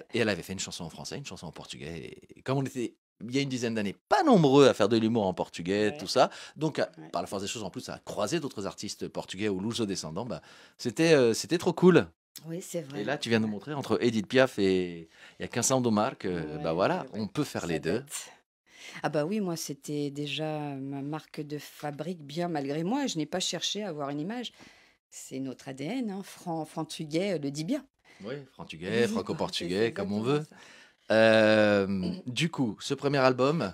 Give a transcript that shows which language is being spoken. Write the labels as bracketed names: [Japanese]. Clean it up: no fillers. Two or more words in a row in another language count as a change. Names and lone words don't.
[French] et elle avait fait une chanson en français, une chanson en portugais. Et comme on était, il y a une dizaine d'années, pas nombreux à faire de l'humour en portugais, tout ouais, ça, donc, ouais. par la force des choses, en plus, à croiser d'autres artistes portugais ou luso-descendants, bah, c'était trop cool. Oui, c'est Et vrai. là, tu viens de nous Ouais. montrer entre Edith Piaf et il y a Canção do Mar que, bah Ouais, voilà, ouais, on ouais. peut faire Ça les deux. date. Ah bah oui, moi, c'était déjà ma marque de fabrique, bien malgré moi. Je n'ai pas cherché à avoir une image. C'est notre ADN, hein. Franc-tugais le dit bien. Oui, franc-tugais, Oui, quoi, c'est franco-portugais, comme on exactement veut. ça. Du coup, ce premier album,